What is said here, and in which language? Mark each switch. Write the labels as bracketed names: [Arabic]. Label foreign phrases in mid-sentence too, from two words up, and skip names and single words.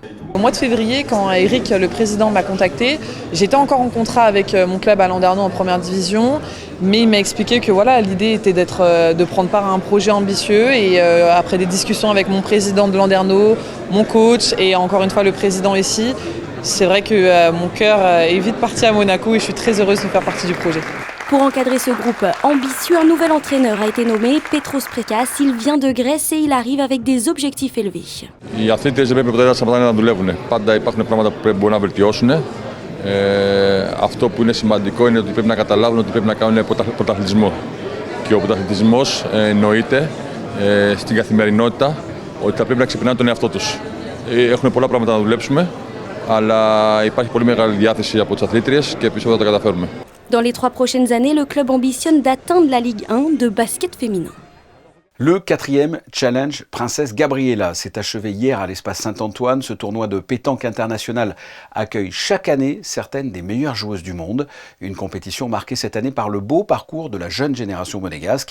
[French] Au mois de février, quand Eric, le président, m'a contacté, j'étais encore en contrat avec mon club à Landerneau en première division, mais il m'a expliqué que l'idée était de prendre part à un projet ambitieux et après des discussions avec mon président de Landerneau, mon coach et encore une fois le président ici, c'est vrai que mon cœur est vite parti à Monaco et je suis très heureuse de faire partie du projet. Pour encadrer ce groupe ambitieux, un nouvel entraîneur a été nommé, Petros Prekas. Il vient de Grèce et il arrive avec des objectifs élevés. [Greek] Οι αθλήτες δεν πρέπει ποτέ να δουλεύουν. Πάντα υπάρχουν πράγματα που μπορούν να βελτιώσουν. Αυτό που είναι σημαντικό είναι ότι πρέπει να καταλάβουν ότι πρέπει να κάνουν πρωταθλητισμό. Και ο πρωταθλητισμός εννοείται στην καθημερινότητα ότι θα πρέπει να ξυπνάνε τον εαυτό τους. Έχουν πολλά πράγματα να δουλέψουμε, αλλά υπάρχει πολύ μεγάλη διάθεση από τις αθλήτριες και πιστεύω ότι θα τα καταφέρουμε. [French] Dans les 3 prochaines années, le club ambitionne d'atteindre la Ligue 1 de basket féminin. Le 4e Challenge Princesse Gabriella s'est achevé hier à l'espace Saint-Antoine. Ce tournoi de pétanque international accueille chaque année certaines des meilleures joueuses du monde. Une compétition marquée cette année par le beau parcours de la jeune génération monégasque.